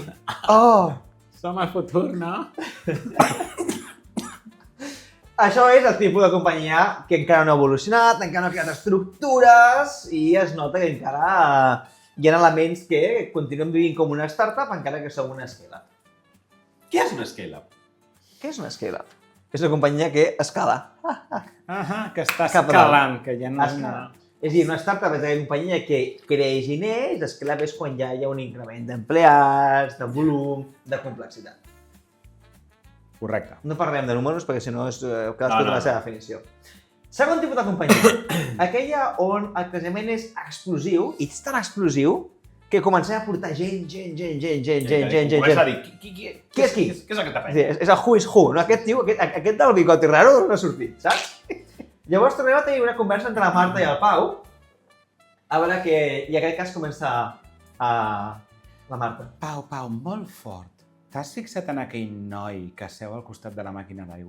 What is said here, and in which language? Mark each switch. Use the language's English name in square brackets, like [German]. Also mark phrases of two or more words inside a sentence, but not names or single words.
[Catalan] Oh! Som el futur, no? Això és el tipus de companyia que encara no ha evolucionat, encara no ha creat estructures i es nota que encara hi ha elements que continuem vivint com una startup encara que som una scale-up. Què és una scale-up? Què és una scale-up? És una companyia que escala. Que està escalant, que ja no és una... És a dir, una startup és una companyia que creix i neix, scale-up és quan ja hi ha un increment d'empleats, de volum, de complexitat. Correcte. No parlem de números perquè si no és cadascú té la seva definició. Segon tipus de companyia, aquella on el creixement és explosiu, i és tan explosiu que comencem a portar gent. Comença a dir, qui és qui? Què és aquesta penya? És el [English] who is who, [Catalan] no? Aquest tio, aquest del bigoti raro no ha sortit, saps? Llavors tornem a tenir una conversa entre la Marta i el Pau, a veure que, i en aquest cas comença la Marta. Pau, molt fort. T'has fixat en aquell noi que seu al costat de la màquina d'aigua?